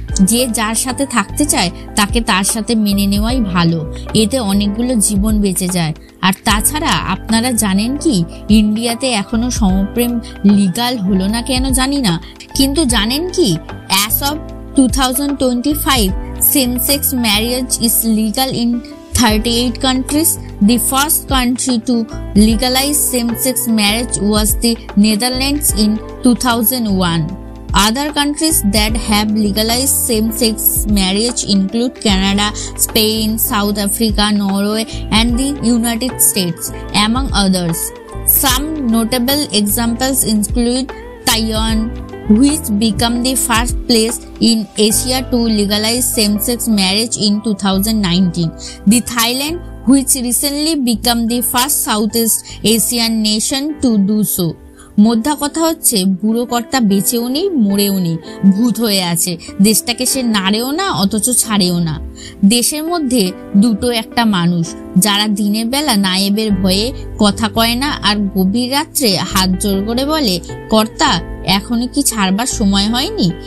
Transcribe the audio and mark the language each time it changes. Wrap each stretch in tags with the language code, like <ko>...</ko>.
<bn>যে যার সাথে থাকতে চায় তাকে তার সাথে মেনে নেওয়াই ভালো, এতে অনেকগুলো জীবন বেঁচে যায়। আর তাছাড়া আপনারা জানেন কি, ইন্ডিয়াতে এখনো সমপ্রেম লিগাল হলো না কেন জানি না, কিন্তু জানেন কি,</bn> <en>As of 2025 same-sex marriage is legal in 38 countries. The first country to legalize same-sex marriage was the Netherlands in 2001. Other countries that have legalized same-sex marriage include Canada, Spain, South Africa, Norway, and the United States, among others. Some notable examples include Taiwan, which became the first place in Asia to legalize same-sex marriage in 2019. The Thailand, which recently became the first Southeast Asian nation to do so.</en> <bn>মোদ্দা কথা হচ্ছে, বুড়ো কর্তা বেঁচেও নেই, মরেও নেই, ভূত হয়ে আছে। দেশটাকে সে নাড়েও না, অথচ ছাড়েও না। দেশের মধ্যে দুটো একটা মানুষ, যারা দিনের বেলা নায়েবের ভয়ে কথা কয় না, আর গভীর রাত্রে হাত জোর করে বলে, কর্তা এখনো কি ছাড়বার সময় হয়নি?</bn>